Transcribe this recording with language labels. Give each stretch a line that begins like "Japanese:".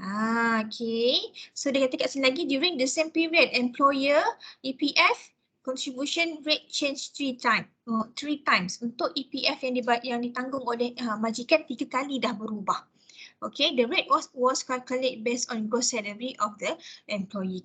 English: Okay, so
Malay: dia kata kat sini lagi,
English: during the same period, employer EPF contribution rate change 3 times.
Malay: Untuk EPF yang ditanggung oleh majikan 3 kali dah berubah.
English: Okay, the rate was calculated based on gross salary of the employee.